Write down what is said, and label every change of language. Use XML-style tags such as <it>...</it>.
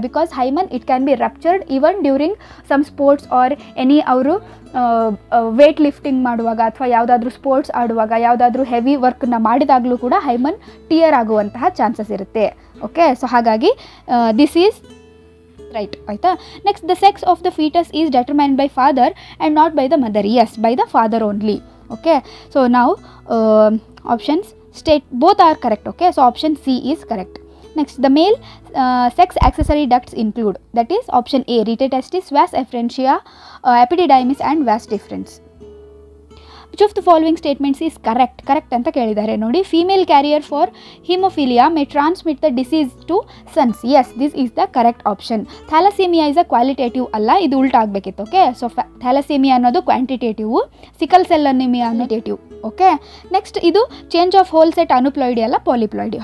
<en>because hymen it can be ruptured even during some sports</en> <kn>R any ಅವರು weight lifting ಮಾಡುವಾಗ ಅಥವಾ ಯಾವುದಾದ್ರೂ sports ಆಡುವಾಗ ಯಾವುದಾದ್ರೂ ಹೆವಿ ವರ್ಕನ್ನ ಮಾಡಿದಾಗಲೂ ಕೂಡ ಹೈಮನ್ ಟಿಯರ್ ಆಗುವಂತಹ ಚಾನ್ಸಸ್ ಇರುತ್ತೆ. ಓಕೆ, ಸೊ ಹಾಗಾಗಿ</kn> <en>this is right</en> <kn>ಆಯಿತಾ.</kn> <en>Next the sex of the foetus is determined by father and not by the mother. Yes, by the father only. Okay, so now options state both are correct. Okay, so option C is correct. Next, the male sex accessory ducts include, that is option A, retetestis, vas efferentia, epididymis and vas deferens. Which of the following statements is correct?</en> <kn>Correct ಅಂತ ಕೇಳಿದ್ದಾರೆ ನೋಡಿ.</kn> <en>Female carrier for haemophilia may transmit the disease to sons. Yes, this is the correct option. Thalassaemia is a qualitative</en> <kn>ಅಲ್ಲ, ಇದು ಉಲ್ಟಾ ಆಗಬೇಕಿತ್ತು. Okay, so thalassaemia ಅನ್ನೋದು quantitative, sickle cell anaemia qualitative. Okay, next ಇದು</kn> <en>change of whole set</en> <kn>ಅನುಪ್ಲಾಯ್ಡಿ ಅಲ್ಲ, polyploidy.</kn>